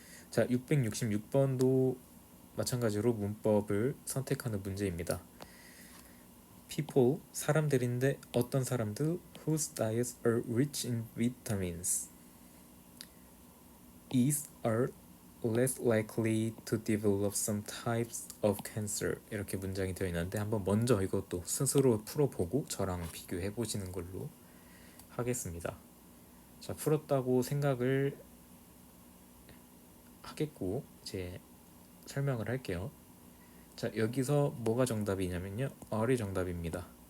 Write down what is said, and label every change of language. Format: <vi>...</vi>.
<ko>자, 666번도 마찬가지로 문법을 선택하는 문제입니다. people, 사람들인데 어떤 사람들?</ko> <en>whose diets are rich in vitamins are less likely to develop some types of cancer.</en> <ko>이렇게 문장이 되어 있는데 한번 먼저 이것도 스스로 풀어보고 저랑 비교해 보시는 걸로 하겠습니다. 자, 풀었다고 생각을 하겠고 이제 설명을 할게요. 자, 여기서 뭐가 정답이냐면요, R이 정답입니다.</ko>